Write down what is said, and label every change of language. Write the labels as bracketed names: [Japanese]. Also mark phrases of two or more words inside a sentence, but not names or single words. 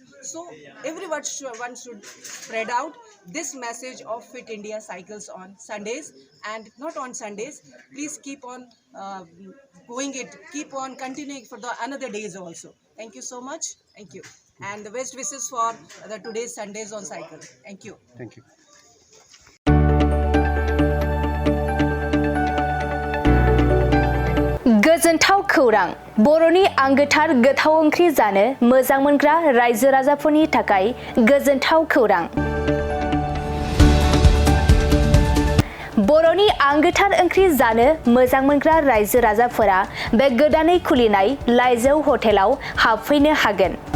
[English] So everyone should spread out this message of Fit India cycles on Sundays, and not on Sundays. Please keep on going it, keep on continuing for the another days also. Thank you so much. Thank you, and the best wishes for the today's Sundays on cycle. Thank you. Thank you. [Bodo] गोजोनथाव खौरां बर'नि आंगोथार गोथाव ओंख्रि जानो मोजां मोनग्रा रायजो राजाफोरनि थाखाय गोजोनथाव खौरां। बर'नि आंगोथार ओंख्रि जानो मोजां मोनग्रा रायजो राजाफोरा बे गोदानै खुलिनाय लाइजौ हटेलाव हाबफैनो हागोन।